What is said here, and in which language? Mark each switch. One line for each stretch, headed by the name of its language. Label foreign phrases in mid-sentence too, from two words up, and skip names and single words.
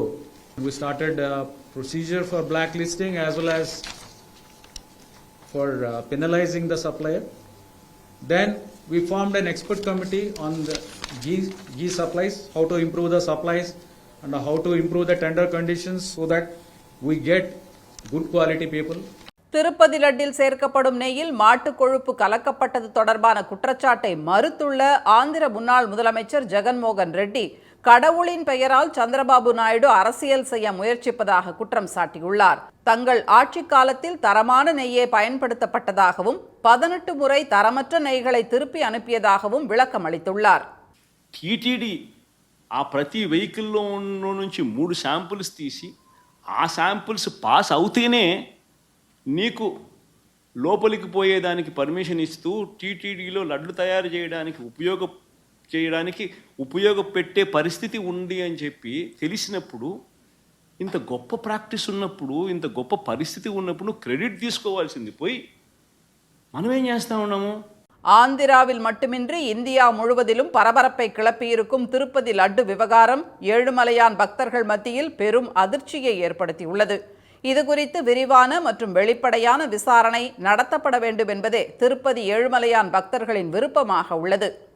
English: We started a procedure for blacklisting as well as for penalizing the supplier. Then we formed an expert committee on the ghee supplies, how to improve the supplies and how to improve the tender conditions so that we get good quality people.
Tamil: திருப்பதி லட்டில் சேர்க்கப்படும் நெய்யில் மாட்டு கொழுப்பு கலக்கப்பட்டது தொடர்பான குற்றச்சாட்டை மறுத்துள்ள ஆந்திர முன்னாள் முதலமைச்சர் ஜெகன்மோகன் ரெட்டி, கடவுளின் பெயரால் சந்திரபாபு நாயுடு அரசியல் செய்ய முயற்சிப்பதாக குற்றம் சாட்டியுள்ளார். தங்கள் ஆட்சி காலத்தில் தரமான நெய்யே பயன்படுத்தப்பட்டதாகவும் 18 முறை தரமற்ற நெய்களை திருப்பி அனுப்பியதாகவும் விளக்கம் அளித்துள்ளார்.
Telugu: టీటీడీ ఆ ప్రతి వెహికల్లో నుంచి 3 శాంపుల్స్ తీసి ఆ
English: samples pass
Telugu: అవుతేనే నీకు లోపలికి పోయేదానికి పర్మిషన్ ఇస్తూ టీటీడీలో లడ్లు తయారు చేయడానికి ఉపయోగపెట్టే పరిస్థితి ఉంది అని చెప్పి తెలిసినప్పుడు, ఇంత గొప్ప ప్రాక్టీస్ ఉన్నప్పుడు, ఇంత గొప్ప పరిస్థితి ఉన్నప్పుడు క్రెడిట్ తీసుకోవాల్సింది పోయి మనమేం చేస్తూ ఉన్నాము?
Tamil: ஆந்திராவில் மட்டுமின்றி இந்தியா முழுவதிலும் பரபரப்பை கிளப்பியிருக்கும் திருப்பதி லட்டு விவகாரம் ஏழுமலையான் பக்தர்கள் மத்தியில் பெரும் அதிர்ச்சியை ஏற்படுத்தியுள்ளது. இதுகுறித்து விரிவான மற்றும் வெளிப்படையான விசாரணை நடத்தப்பட வேண்டும் என்பதே திருப்பதி ஏழுமலையான் பக்தர்களின் விருப்பமாக உள்ளது.